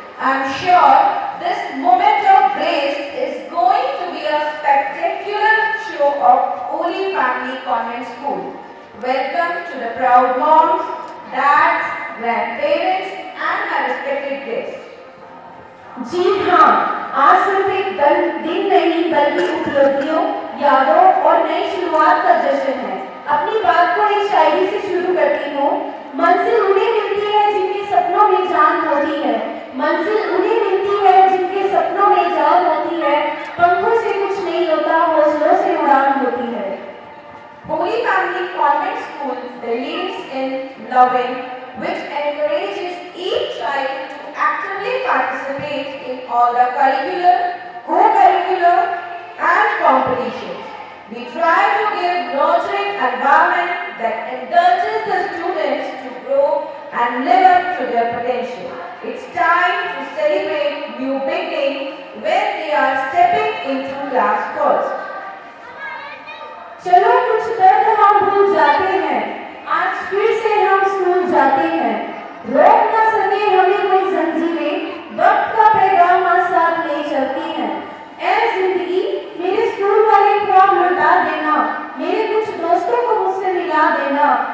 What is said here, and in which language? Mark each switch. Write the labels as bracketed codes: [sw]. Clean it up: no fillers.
[en] I'm sure this moment of grace is going to be a spectacular show of Holy Family Convent School. Welcome to the proud moms, dads, grandparents and my respected guests. [hi] जी हाँ, आज सिर्फ एक दिन नहीं बल्कि उपलब्धियों, यादों और नई शुरुआत का जश्न है। अपनी बात को एक शायरी से शुरू करती हूँ। मंजिल उन्हें मिलती है जिनके सपनों में जान होती है। मंजिल उन्हें मिलती है जिनके सपनों में जान होती है। पंखों से कुछ नहीं होता, हौसलों से उड़ान होती है। [en] Holy Family Convent School believes in loving, which encourages each child to actively participate in all the curricular, co-curricular and competitions. We try to give nurturing environment that indulges the students to grow and live up to their potential. It's time to celebrate new beginning when they are stepping into class first. [hi] चलो कुछ दर्द हम भूल जाते हैं, आज फिर से हम स्कूल जाते हैं। रोक न सके हमें कोई जंजीरें, वक्त का पैगाम साथ ले चलती हैं। ऐ जिंदगी मेरे स्कूल वाले ख्वाब लौटा देना, मेरे कुछ दोस्तों को मुझसे मिला देना।